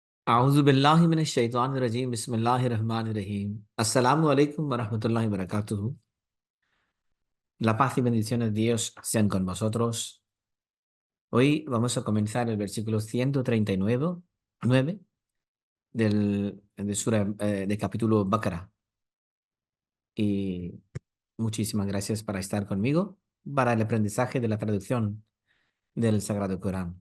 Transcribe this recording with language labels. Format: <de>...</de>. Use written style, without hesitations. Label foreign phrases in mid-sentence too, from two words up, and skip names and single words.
<ar>أعوذ بالله من الشيطان الرجيم. بسم الله الرحمن الرحيم. السلام عليكم ورحمة الله وبركاته.</ar> <es>La paz y bendiciones de Dios sean con vosotros. Hoy vamos a comenzar el versículo 139 de Sura, de capítulo Baqarah. Y muchísimas gracias por estar conmigo para el aprendizaje de la traducción del Sagrado Corán.</es>